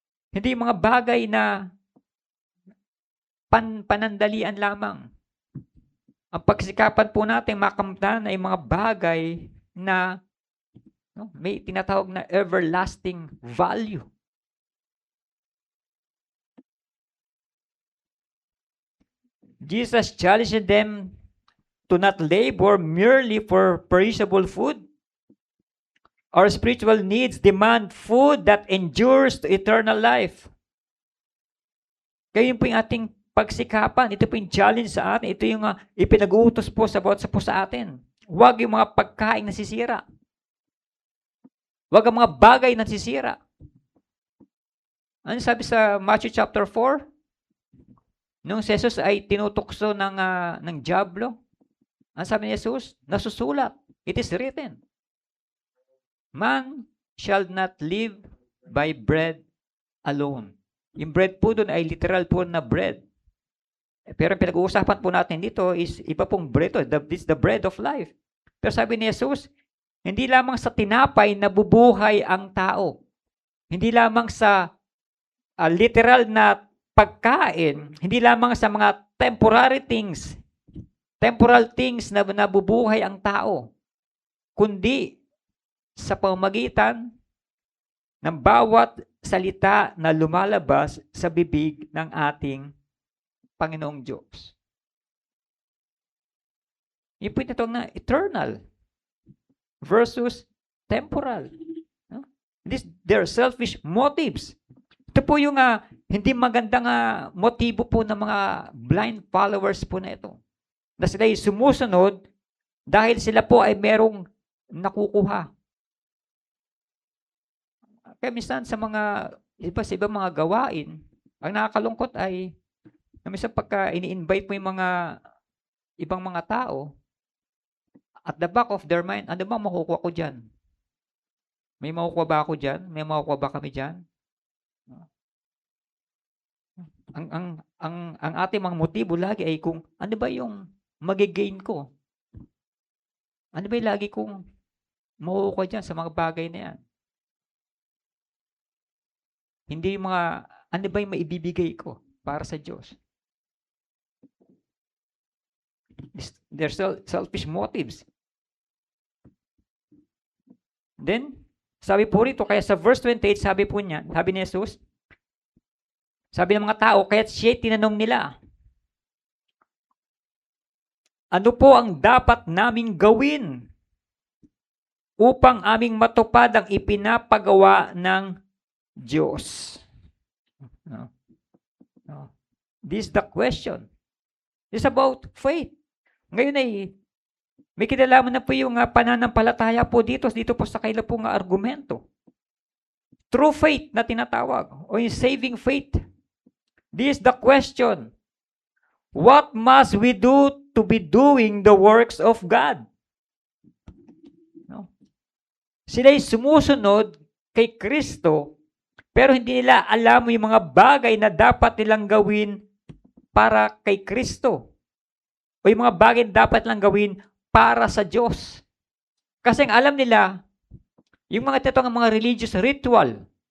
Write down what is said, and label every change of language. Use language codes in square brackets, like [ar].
[tl] Hindi mga bagay na panandalian lamang. Ang pagsikapan po natin makamtan ay mga bagay na may tinatawag na everlasting value. [en] Jesus challenged them to not labor merely for perishable food. Our spiritual needs demand food that endures to eternal life. [tl] Kaya yun po yung ating pagsikapan. Ito po yung challenge sa atin. Ito yung ipinag-uutos po sa bawat po sa atin. Huwag yung mga pagkain na sisira. Huwag ang mga bagay na sisira. Ano sabi sa Matthew chapter 4? Nung si Jesus ay tinutukso ng dyablo, ang sabi ni Jesus, nasusulat. [en] It is written, man shall not live by bread alone. [tl] Yung bread po doon ay literal po na bread. Pero ang pinag-uusapan po natin dito is iba pong bread. [en] This is the bread of life. [tl] Pero sabi ni Jesus, hindi lamang sa tinapay nabubuhay ang tao. Hindi lamang sa literal na pagkain, hindi lamang sa mga temporary things, temporal things na nabubuhay ang tao, kundi sa pamamagitan ng bawat salita na lumalabas sa bibig ng ating Panginoong Diyos. Yung po ito na eternal versus temporal. [en] They're selfish motives. [tl] Ito po yung hindi magandang motibo po ng mga blind followers po na ito. Na sila ay sumusunod dahil sila po ay merong nakukuha. Kaya minsan sa ibang mga gawain, ang nakakalungkot ay minsan pagka ini-invite mo yung mga ibang mga tao, [en] at the back of their mind, [tl] ano bang makukuha ko dyan? May makukuha ba ako dyan? May makukuha ba kami dyan? Ang ating mga motibo lagi ay kung ano ba yung magigain ko? Ano ba yung lagi kong makukuha dyan sa mga bagay na yan? Hindi yung mga, ano ba yung maibibigay ko para sa Diyos? [en] They're selfish motives. [tl] Then, sabi po rito, kaya sa verse 28, sabi po niya, sabi ni Jesus, sabi ng mga tao, kaya siya tinanong nila, ano po ang dapat naming gawin upang aming matupad ang ipinapagawa ng Diyos? [en] This is the question. It's about faith. [tl] Ngayon ay may kinalaman na po yung pananampalataya po dito po sa kaila pong argumento. [en] True faith na tinatawag o yung saving faith. This is the question. What must we do to be doing the works of God? No? [tl] Sila'y sumusunod kay Kristo, pero hindi nila alam yung mga bagay na dapat nilang gawin para kay Kristo. O yung mga bagay na dapat nilang gawin para sa Diyos. Kasi ang alam nila, yung mga tinatawag mga religious ritual.